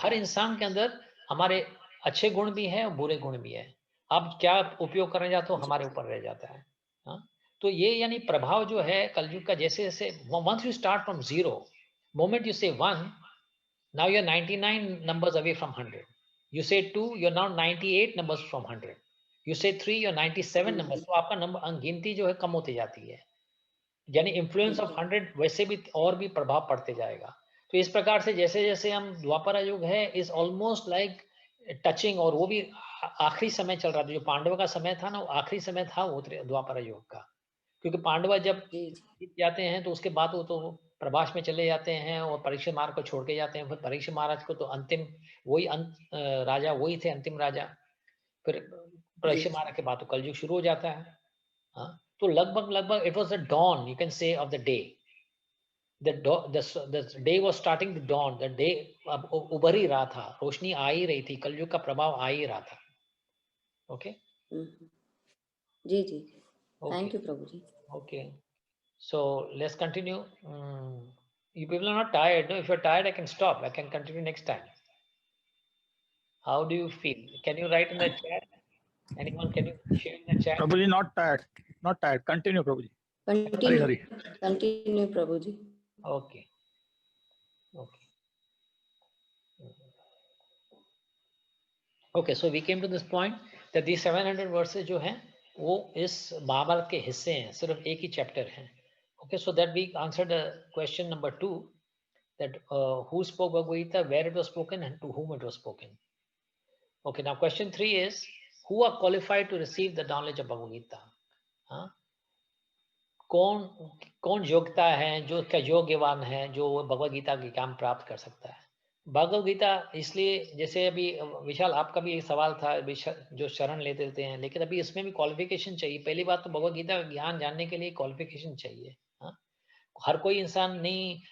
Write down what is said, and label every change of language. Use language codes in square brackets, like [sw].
[hi] हर इंसान के अंदर हमारे अच्छे गुण भी हैं और बुरे गुण भी हैं। आप क्या उपयोग करने जाते हो हमारे ऊपर रह जाता है। हाँ, तो ये यानी प्रभाव जो है कलयुग का, जैसे जैसे [en] Once you start from zero, moment you say 1, now you're 99 numbers away from 100. You say 2, you're now 98 numbers from 100. You say 3, you're 97 numbers. [hi] तो आपका नंबर गिनती जो है कम होती जाती है, यानी [en] influence of 100 [hi] वैसे भी और भी प्रभाव पड़ते जाएगा। तो इस प्रकार से जैसे जैसे हम द्वापर युग है [en] is almost like touching, [hi] और वो भी आखिरी समय चल रहा था। जो पांडव का समय था ना, वो आखिरी समय था वो द्वापर युग का, क्योंकि पांडव जब जीत जाते हैं तो उसके बाद वो तो प्रभास में चले जाते हैं और परीक्षित महाराज को छोड़ के जाते हैं। फिर परीक्षित महाराज को तो अंतिम वही राजा वही थे, अंतिम राजा। फिर परीक्षित महाराज के बाद तो कलयुग शुरू हो जाता है। हाँ, तो लगभग [en] It was the dawn, you can say, of the day. the day was starting, the dawn, the day [hi] अब उभर ही रहा था, रोशनी आ ही रही थी, कलयुग का प्रभाव आ ही रहा था। Okay, ji ji, thank you Prabhu ji. [en] Okay, so let's continue. You people are not tired, no? If you're tired, I can stop. I can continue next time. How do you feel? Can you write in the chat? Anyone, can you share in the chat? Prabhuji, not tired. Not tired. Continue, Prabhuji. Continue, continue, Prabhuji. Okay. Okay, so we came to this point that these 700 verses [hi] जो हैं वो इस महाभारत के हिस्से हैं, सिर्फ एक ही chapter है. [en] Okay, so that we answered the question number 2, that who spoke Bhagavad Gita, where it was spoken, and to whom it was spoken. Okay, now question 3 is, who are qualified to receive the knowledge of Bhagavad Gita? [hi] हाँ, कौन योग्यता है, जो इसका योग्यवान है, जो भगवद गीता के ज्ञान प्राप्त कर सकता है. भगवद गीता इसलिए, जैसे अभी विशाल आपका भी एक सवाल था, जो शरण लेते हैं, लेकिन अभी इसमें भी क्वालिफिकेशन चाहिए. पहली बात तो भगवद गीता का ज्ञान जानने के लिए क्वालिफिकेशन चाहिए. हाँ, हर कोई इंसान नहीं.